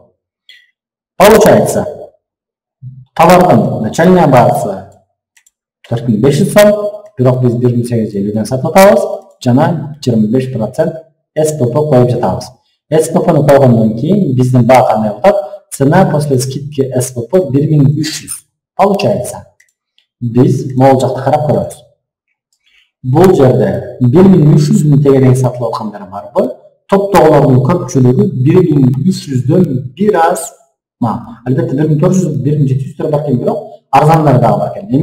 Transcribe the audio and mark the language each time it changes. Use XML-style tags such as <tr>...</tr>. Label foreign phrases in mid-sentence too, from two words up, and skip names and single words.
<ky>Получается, товардын начальная баасы 4500 сом, бирок биз 1850ден сатып атабыз, жана 25% СПП коюп жатабыз. СППны койгондон кийин биздин баа кандай болот?</ky> <ru>Цена после скидки СПП 1300. Получается,</ru> <ky>биз могул жакта карап көрөбүз. Бул жерде 1300 тегереги сатылып аткандар барбы? Топтогулардын көпчүлүгү 1300дөн бир аз, албетте 1400, 1700 бар экен, бирок арзандар дагы бар экен.</ky>